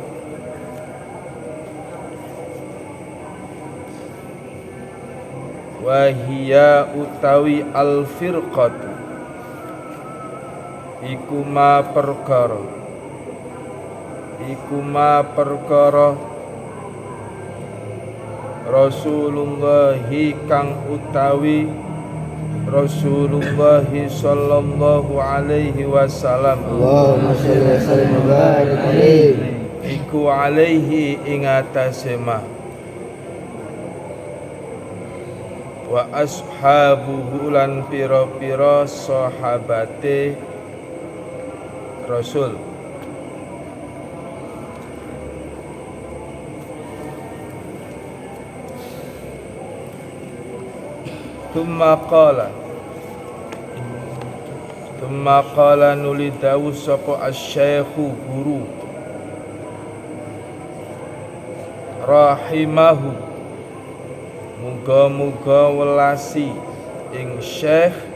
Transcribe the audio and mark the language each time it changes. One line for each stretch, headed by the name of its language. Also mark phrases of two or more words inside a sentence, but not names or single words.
Javanese: wahia utawi
Arabic: الفرقة
Javanese: iku ma perkara Rasulullahi kang utawi Rasulullahi
Arabic: صلى الله عليه وسلم اللهم صل وسلم وبارك عليه
Javanese: iku alaihi ing atase ma
Arabic: وأصحابه
Javanese: lan pira-pira sahabate Rasul.
Arabic: ثم قال
Javanese: nuli dawuh sapa asy-syaikhu guru rahimahu muga-muga welasi ing syekh